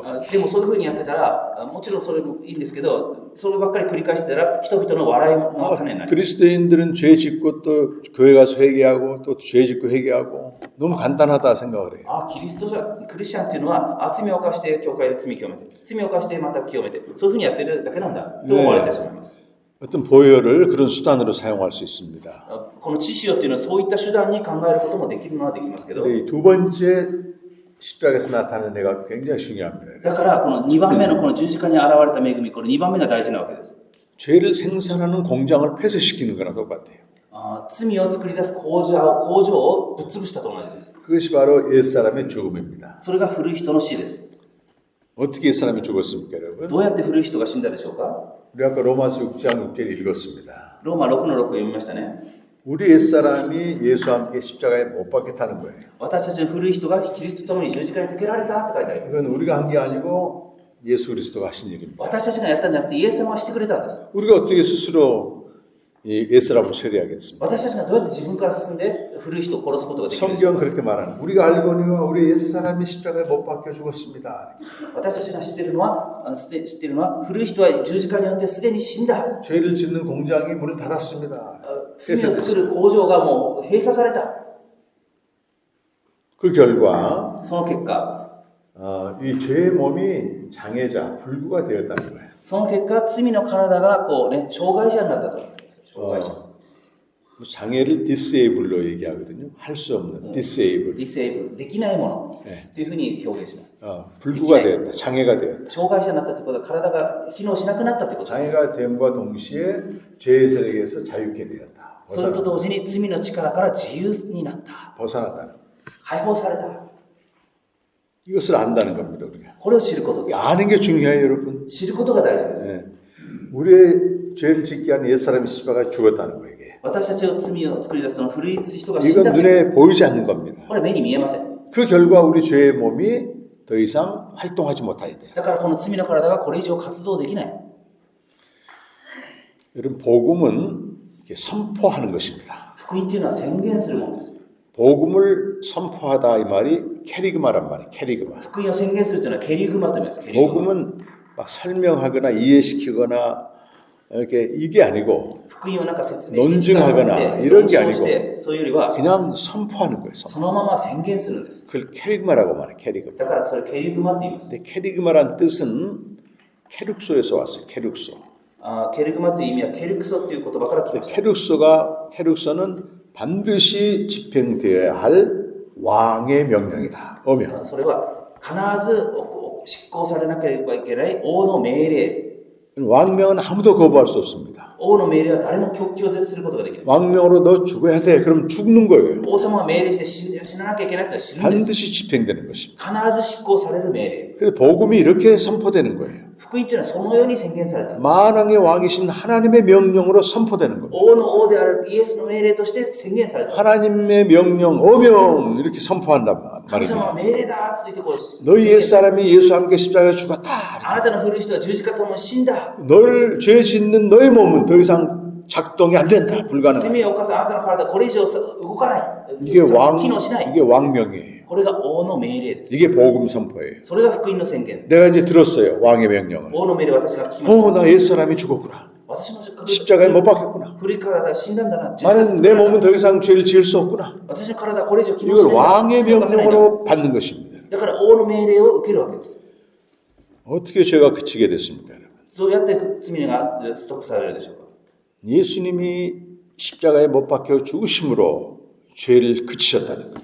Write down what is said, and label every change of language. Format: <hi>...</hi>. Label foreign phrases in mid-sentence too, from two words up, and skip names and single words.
<ja>でもそういうふうにやってたら、もちろんそれもいいんですけど、そればっかり繰り返してたら、人々の笑いの種になる。</ja> <ko>그리스도인들은 죄 짓고 또 교회 가서 회개하고 또 죄 짓고 회개하고 너무 간단하다 생각을 해요.</ko> <ja>クリスチャンっていうのは、罪を犯して教会で罪を清めて、罪を犯してまた清めて、そういうふうにやってるだけなんだと思われてしまいます。</ja> <ko>어떤 보혈을 그런 수단으로 사용할 수 있습니다.</ko> <ja>この知潮っていうのはそういった手段に考えることもできるのはできますけど、</ja> <ko>근데 이 두 번째 십자가에서 나타나는 애가 굉장히 중요합니다.</ko> <ja>だからこの2番目のこの十字架に現れた恵み、この2番目が大事なわけです。</ja> <ko>죄를 생산하는 공장을 폐쇄시키는 거나 똑같아요.</ko> <ja>罪を作り出す工場をぶっ潰したと同じです。</ja> <ko>그것이 바로 옛사람의 죽음입니다.</ko> <ja>それが古い人の死です。</ja> <ko>어떻게 옛사람이 죽었습니까, 여러분?</ko> <ja>どうやって古い人が死んだでしょうか。</ja> <ko>우리 아까 로마서 6장 6절 읽었습니다.</ko> <ja>ローマ 6の6を読みましたね。</ja> <ko>우리 옛사람이 예수와 함께 십자가에 못 박혔다는 거예요.</ko> <ja>私たちの古い人がキリストと共に十字架につけられたって書いてあります。</ja> <ko>이건 우리가 한 게 아니고 예수 그리스도가 하신 일입니다.</ko> <ja>私たちがやったんじゃなくてイエス様がしてくれたんです。</ja> <ko>우리가 어떻게 스스로 이 옛사람을 처리하겠습니까?</ko> <ja>私たちがどうやって自分から進んで古い人を殺すことができるんですか。</ja> <ko>성경 그렇게 말하는 우리가 알거니와 우리 옛사람이 십자가에 못 박혀 죽었습니다.</ko> <ja>私たちが知っているのは古い人は十字架によってすでに死んだ。</ja> <ko>죄를 짓는 공장이 문을 닫았습니다.</ko> <ja>罪を作る工場がもう閉鎖された。</ja> <ko>그 결과</ko> <ja>その結果、</ja> <ko>이 죄의 몸이 장애자, 불구가 되었다는 거예요.</ko> <ja>その結果、罪の体が障害者になったと。障害者。</ja> <ko>장애를 disable로 얘기하거든요. 할 수 없는 disable.</ko> <ja>ディセーブル、できないものねというふうに表現します。</ja> <ko>불구가 되었다. 장애가 되었다.</ko> <ja>障害者になったということは体が機能しなくなったということです。</ja> <ko>장애가 됨과 동시에 죄의 세력에서 자유케 되었다.</ko> <ja>それと同時に罪の力から自由になった。</ja> <ko>벗어났다는 거.</ko> <ja>解放された。</ja> <ko>이것을 안다는 겁니다. 우리가.</ko> <ja>これを知ることです。</ja> <ko>아는 게 중요해요, 여러분.</ko> <ja>知ることが大事です。</ja> <ko>네. 우리의 죄를 짓게 하는 옛사람이 십자가에 죽었다는 거예요. 이게.</ko> <ja>私たちの罪を作り出すその古い人が死んだ</ja> <ko>이건</ko> <ja>という。</ja> <ko>눈에 보이지 않는 겁니다.</ko> <ja>これ目に見えません。</ja> <ko>그 결과 우리 죄의 몸이 더 이상 활동하지 못하게 돼요.</ko> <ja>だからこの罪の体がこれ以上活動できない。</ja> <ko>여러분 복음은 이렇게 선포하는 것입니다.</ko> <ja>福音というのは宣言するものです。</ja> <ko>복음을 선포하다 이 말이 캐리그마란 말이에요. 캐리그마.</ko> <ja>福音を宣言するというのはケリグマと言います。ケリグマ。</ja> <ko>복음은 막 설명하거나 이해시키거나 이렇게 이게 아니고</ko> <ja>福音をなんか説明して</ja> <ko>논증하거나 이런 게</ko> <ja>論証し</ja> <ko>아니고</ko> <ja>てそういうよりは</ja> <ko>그냥 선포하는 거예요.</ko> <ja>そのまま宣言するんです。</ja> <ko>그걸 캐리그마라고 말해. 캐리그마.</ko> <ja>だからそれケリグマって言います。</ja> <ko>근데 캐리그마란 뜻은 캐룩소에서 왔어요. 캐룩소.</ko> <ja>ケリグマという意味はケルクソっていう言葉から来ました。</ja> <ko>캐룩소는 반드시 집행되어야 할 왕의 명령이다. 오면</ko> <ja>それは必ず執行されなければいけない王の命令。</ja> <ko>왕명은 아무도 거부할 수 없습니다.</ko> <ja>王の命令は誰も拒絶することができない。</ja> <ko>왕명으로 너 죽어야 돼. 그럼 죽는 거예요.</ko> <ja>王様が命令して死ななきゃいけない人は死ぬんです。</ja> <ko>반드시 집행되는 것입니다.</ko> <ja>必ず執行される命令。</ja> <ko>그래서 복음이 이렇게 선포되는 거예요.</ko> <ja>福音というのはそのように宣言された。</ja> <ko>만왕의 왕이신 하나님의 명령으로 선포되는 겁니다.</ko> <ja>王の王であるイエスの命令として宣言された。</ja> <ko>하나님의 명령, 어명 이렇게 선포한단</ko> <ja>神様は</ja> <ko>말입니다.</ko> <ja>命令だと言ってこう。</ja> <ko>너희 옛사람이 예수와 함께 십자가에 죽었다.</ko> <ja>あなたの古い人は十字架ともに死んだ。</ja> <ko>널 죄 짓는 너의 몸은 더 이상 작동이 안 된다. 불가능하다.</ko> <ja>罪を犯すあなたの体はこれ以上動かない。</ja> <ko>이게</ko> <ja>機能しない。</ja> <ko>이게 왕명이에요.</ko> <ja>これが王の命令です。</ja> <ko>이게 복음 선포예요.</ko> <ja>それが福音の宣言。</ja> <ko>내가 이제 들었어요. 왕의 명령을.</ko> <ja>王の命令を私が聞きました。</ja> <ko>나 옛사람이 죽었구나.</ko> <ja>私の</ja> <ko>십자가에 못 박혔구나.</ko> <ja>古い体が死んだんだな。</ja> <ko>나는 내 몸은 더 이상 죄를 지을 수 없구나.</ko> <ja>私の体はこれ以上機能し</ja> <ko>이걸</ko> <ja>ない。</ja> <ko>왕의 명령으로 받는 것입니다.</ko> <ja>だから王の命令を受けるわけです。</ja> <ko>어떻게 죄가 그치게 됐습니까, 여러분?</ko> <ja>どうやって罪がストップされるでしょうか。</ja> <ko>예수님이 십자가에 못 박혀 죽으심으로 죄를 그치셨다는 거예요.</ko>